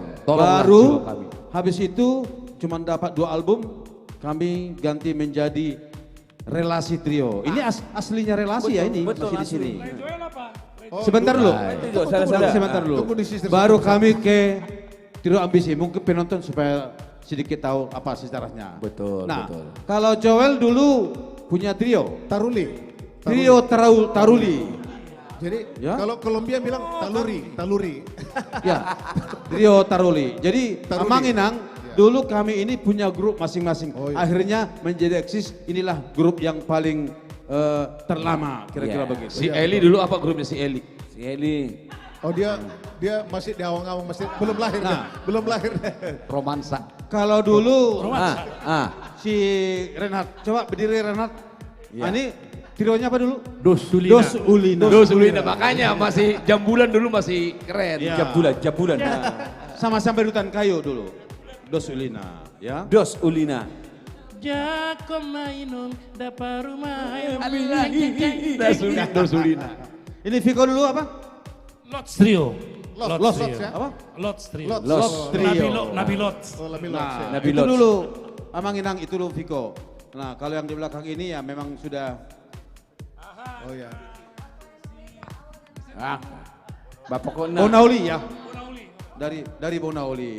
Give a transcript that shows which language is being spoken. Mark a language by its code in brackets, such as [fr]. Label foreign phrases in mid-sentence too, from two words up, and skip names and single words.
[id] Baru habis itu cuma dapat 2 album kami ganti menjadi Relasi Trio. Ini aslinya relasi ya ini masih di sini. Sebentar dulu. Sebentar dulu. Baru kami ke Trio Ambisi. Mungkin penonton supaya sedikit tahu apa sejarahnya. Betul. Kalau Joel dulu punya trio. Taruli. Trio Taruli. Jadi kalau Kolombia bilang taluri. Ya. Trio Taruli. Jadi Amanginang dulu kami ini punya grup masing-masing. Akhirnya menjadi eksis, inilah grup yang paling terlama kira-kira begitu. Si Eli dulu apa grupnya si Eli? Si Eli. Oh dia masih di awang-awang, masih belum lahir. Belum lahir. Romansa. Kalau dulu si Renat, coba berdiri Renat. Ini trionya apa dulu? Dos Ulina. Dos Ulina, makanya masih Jambulan dulu masih keren. Jambulan. Sama sampai Rutan Kayu dulu. Dos Ulina, ya. Dos Ulina. Jako mainung dapat rumah Dos Ulina. Ini Viko dulu apa? Lots Trio. Lots ya? Apa? Lots Trio. Lots Trio. Nabi Lots. Nah, itu dulu Amanginang, itu dulu Viko. Nah, kalau yang di belakang ini ya memang sudah. Oh ya. Bapak Kona. Bonauli ya. Dari Bonauli.